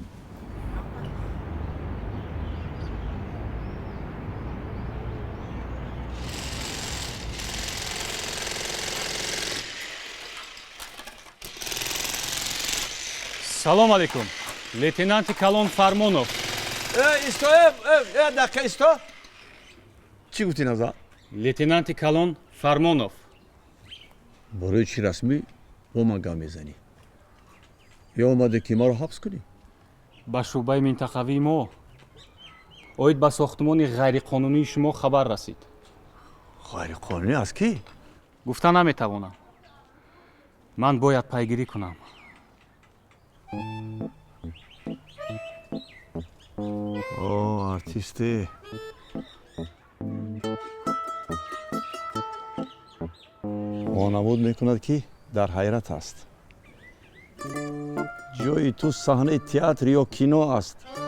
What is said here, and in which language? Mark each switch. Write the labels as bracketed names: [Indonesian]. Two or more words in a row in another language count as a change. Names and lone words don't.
[Tajik] салом алейкум. лейтенанти калон фармонов. исто, дақиқа исто. чӣ гуфтӣ наза? лейтенанти калон фармонов. [Persian] برای چی رسمی با من گام میزنی؟ یا اومده که ما رو حبس کنی؟ [Tajik] ба шӯъбаи минтақавии мо оид ба сохтмони ғайриқонунии шумо хабар расид. [Persian] غیر قانونی از کی؟ [Tajik] гуфта наметавонам. ман бояд пайгирӣ кунам. [Persian] اوه آرتیستی. وانمود میکند که در حیرت است. جای تو صحنه تئاتر یا کینو است.